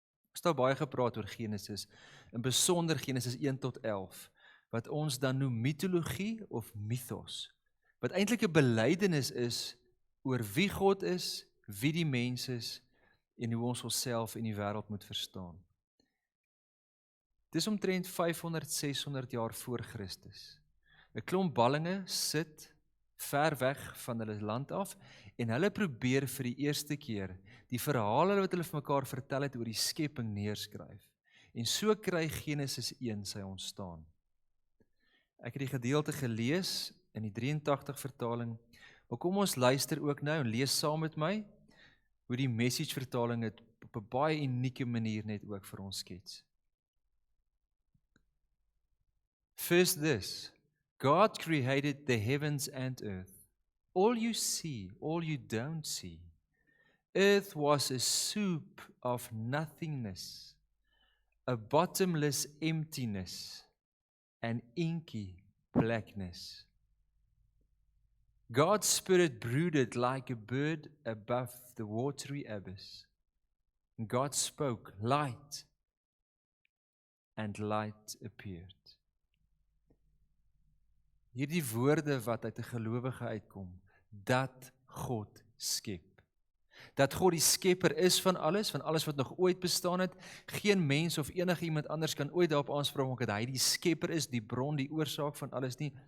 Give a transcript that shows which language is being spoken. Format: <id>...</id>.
<af>Ons het baie gepraat oor Genesis, in besonder Genesis 1 tot 11, wat ons dan noem mitologie of mythos, wat eintlik 'n belydenis is oor wie God is, wie die mens is, en hoe ons onsself en die wêreld moet verstaan. Dis omtrent 500-600 jaar voor Christus. 'n Klomp ballinge sit ver weg van hulle land af, en hulle probeer vir die eerste keer die verhale wat hulle vir mekaar vertel het oor die skepping neerskryf. En so kry Genesis 1 sy ontstaan. Ek het die gedeelte gelees in die 83 vertaling, maar kom ons luister ook nou en lees saam met my hoe die Message vertaling het op 'n baie unieke manier net ook vir ons skets.</af> <en>First this, God created the heavens and earth. All you see, all you don't see. Earth was a soup of nothingness, a bottomless emptiness, and inky blackness. God's Spirit brooded like a bird above the watery abyss. And God spoke, light, and light appeared.</en> <af>Hierdie woorde wat uit 'n gelowige uitkom, dat God skep. Dat God die skepper is van alles wat nog ooit bestaan het. Geen mens of enige iemand anders kan ooit daarop aanspraak maak dat hy die skepper is, die bron, die oorsaak van alles nie.</af>